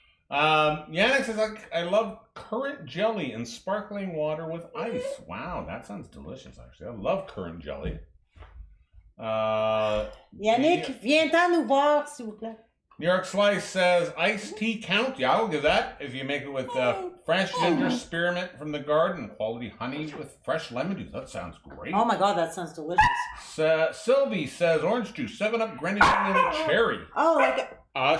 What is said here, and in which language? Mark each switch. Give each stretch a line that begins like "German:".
English: Yannick says, I love currant jelly and sparkling water with ice. Wow, that sounds delicious, actually. I love currant jelly.
French: Yannick, viens-t'en nous voir, s'il vous plaît.
English: New York Slice says, iced tea count. Yeah, I'll give that. If you make it with fresh ginger spearmint from the garden, quality honey with fresh lemon juice. That sounds great. Oh my God, that sounds delicious. Sylvie says, orange juice, 7-Up, grenadine, and cherry. Oh, like